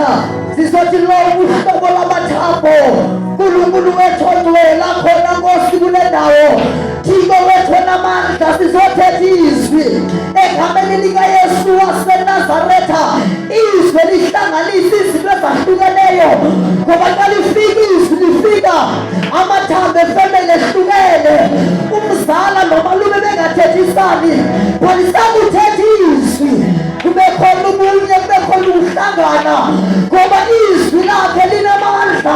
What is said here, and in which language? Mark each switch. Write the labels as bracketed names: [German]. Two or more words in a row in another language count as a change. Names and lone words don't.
[Zulu] Sizothi lo uhlobo lwamathambo, Nkulunkulu wethu ongcwele akhona Nkosi kule ndawo. [Xhosa] Thixo wethu onamandla sizothetha izwi egameni likaYesu waseNazaretha. Izwi lihlanganisa izinto ezahlukeneyo, ngoba xa lifika izwi lifika amathambo efemeli ehlukene. Umzala nomalume bengathethisani, balisakuthetha izwi. Kube khona ubunye, kube khona ukuhlangana, ngoba izwi lakhe linamandla.